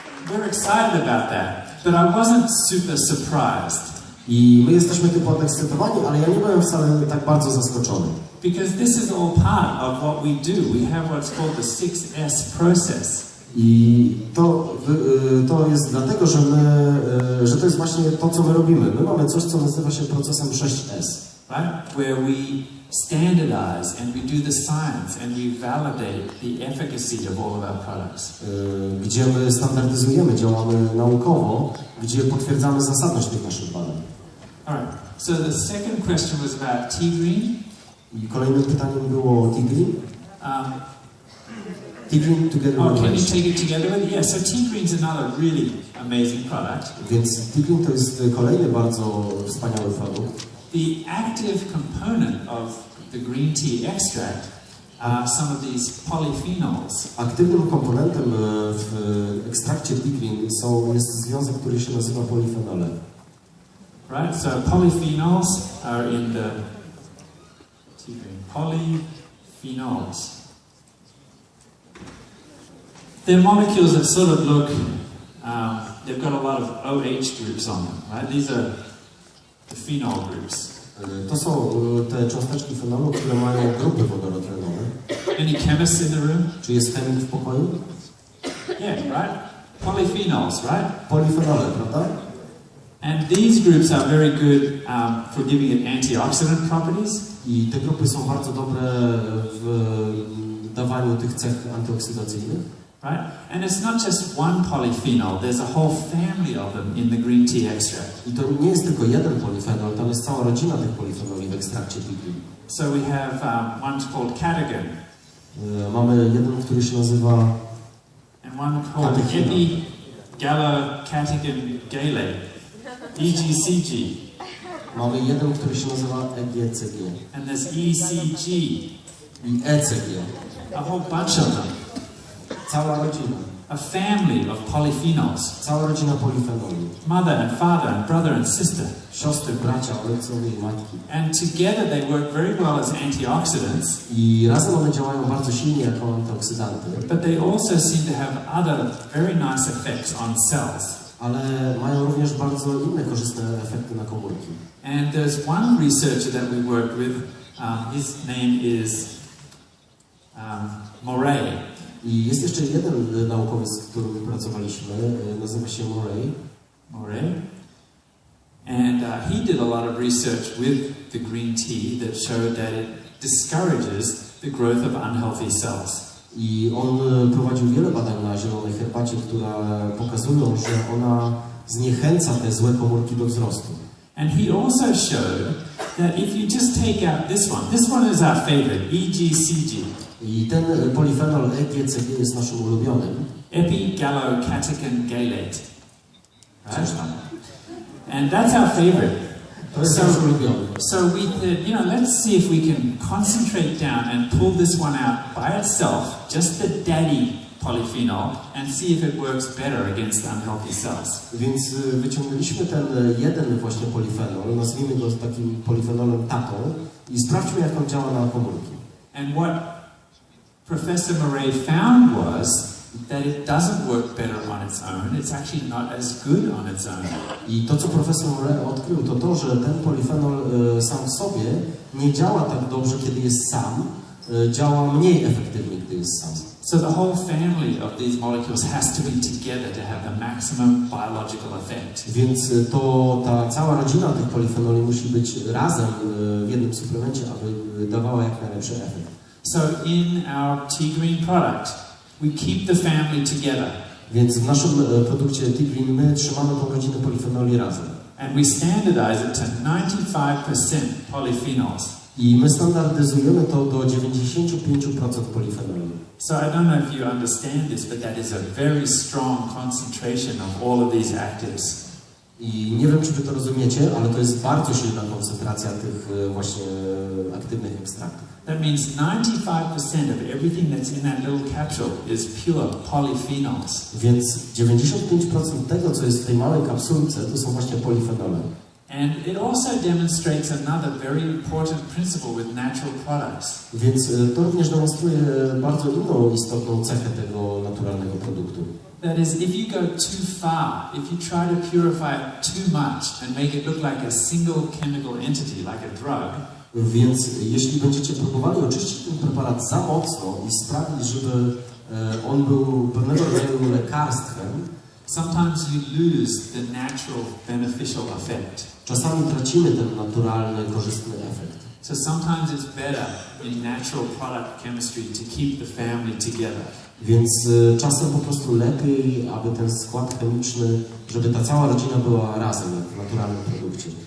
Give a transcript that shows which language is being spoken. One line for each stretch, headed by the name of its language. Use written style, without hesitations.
English: We're excited about that, but I wasn't super surprised.
Polish: I my jesteśmy tym podekscytowani, ale ja nie byłem wcale tak bardzo zaskoczony.
English: Because this is all part of what we do. We have what's called the 6S process.
Polish: I to jest dlatego, że to jest właśnie to, co my robimy. My mamy coś, co nazywa się procesem 6S.
English: Right? Where we standardize and we do the science and we validate the efficacy of all of our products.
Polish: Gdzie my standaryzujemy, działamy naukowo, gdzie potwierdzamy zasadność tych naszych badań.
English: Alright. So the second question was about tea green.
Polish: I kolejnym pytaniem było tea green.
English: Tea green together with can you take it together with? Yeah, so tea green is another really amazing product.
Polish: Więc tea green to jest kolejny bardzo wspaniały produkt.
English: The active component of the green tea extract are some of these polyphenols.
Polish: Aktywnym komponentem w ekstrakcie tea green jest związek, który się nazywa polifenole.
English: Right, so polyphenols are in the tea green. Polyphenols. They're molecules that sort of look, they've got a lot of OH groups on them, right? These are the phenol groups.
Polish: To są te cząsteczki fenolu, które mają grupy wodorotlenowe.
English: Any chemists in the room?
Polish: Czy jest chemik w pokoju?
English: Yeah, right? Polyphenols, right?
Polish: Polifenole, prawda?
English: And these groups are very good for giving it antioxidant properties.
Polish: I te grupy są bardzo dobre w dawaniu tych cech antyoksydacyjnych.
English: Right? And it's not just one polyphenol, there's a whole family of them in the green tea extract.
Polish: I to nie jest tylko jeden polifenol, tam jest cała rodzina tych polifenoli w ekstrakcie tea green.
English: So we have one called catechin.
Polish: Mamy jeden, który się nazywa
English: and one called epigallocatechin galate, EGCG.
Polish: Mamy jeden, który się nazywa EGCG.
English: And there's ECG.
Polish: I ECG.
English: A whole bunch of them.
Polish: Cała rodzina.
English: A family of polyphenols.
Polish: Cała rodzina polifenoli.
English: Mother and father and brother and sister.
Polish: Siostry, bracia, ojcowie i matki.
English: And together they work very well as antioxidants.
Polish: I razem one działają bardzo silnie jako antyoksydanty.
English: But they also seem to have other very nice effects on cells.
Polish: Ale mają również bardzo inne korzystne efekty na komórki.
English: And there's one researcher that we worked with. His name is Moray.
Polish: I jest jeszcze jeden naukowiec, z którym pracowaliśmy, nazywa się Moray.
English: And he did a lot of research with the green tea that showed that it discourages the growth of unhealthy cells.
Polish: I on prowadził wiele badań na zielonej herbacie, które pokazują, że ona zniechęca te złe komórki do wzrostu.
English: And he also showed that if you just take out this one is our favorite, EGCG.
Polish: I ten polifenol EGCG jest naszym ulubionym.
English: Epigallocatechin-galate. Right? And that's our favorite.
Polish: To jest nasz ulubiony.
English: So we thought, let's see if we can concentrate down and pull this one out by itself, just the daddy polyphenol, and see if it works better against unhealthy cells.
Polish: Więc wyciągnęliśmy ten jeden właśnie polifenol, nazwijmy go takim polifenolem tatą i sprawdźmy, jak on działa na komórki.
English: And what Professor Moray found was that it doesn't work better on its own. It's actually not as good on its own.
Polish: I to, co profesor Moray odkrył, to, że ten polifenol sam w sobie nie działa tak dobrze, kiedy jest sam, działa mniej efektywnie, gdy jest sam.
English: So the whole family of these molecules has to be together to have the maximum biological effect.
Polish: Więc ta cała rodzina tych polifenoli musi być razem w jednym suplemencie, aby dawała jak najlepszy efekt.
English: So in our tea green product, we keep the family together.
Polish: Więc w naszym produkcie Tea Green my trzymamy tą rodzinę polifenoli razem.
English: And we standardize it to 95% polyphenols.
Polish: I my standaryzujemy to do 95% polifenoli.
English: So I don't know if you understand this, but that is a very strong concentration of all of these actives.
Polish: I nie wiem, czy wy to rozumiecie, ale to jest bardzo silna koncentracja tych właśnie aktywnych ekstraktów.
English: That means 95% of everything that's in that little capsule is pure polyphenols.
Polish: Więc 95% tego, co jest w tej małej kapsulce, to są właśnie polifenole.
English: And it also demonstrates another very important principle with natural products.
Polish: Więc to również demonstruje bardzo inną istotną cechę tego naturalnego produktu.
English: That is, if you go too far, if you try to purify it too much and make it look like a single chemical entity, like a drug,
Polish: więc jeśli będziecie próbowali oczyścić ten preparat za mocno i sprawić, żeby on był pewnego rodzaju lekarstwem,
English: sometimes you lose the natural beneficial effect.
Polish: Czasami tracimy ten naturalny, korzystny efekt.
English: So sometimes it's better in natural product chemistry to keep the family together.
Polish: Więc czasem po prostu lepiej, aby ten skład chemiczny, żeby ta cała rodzina była razem w naturalnym produkcie.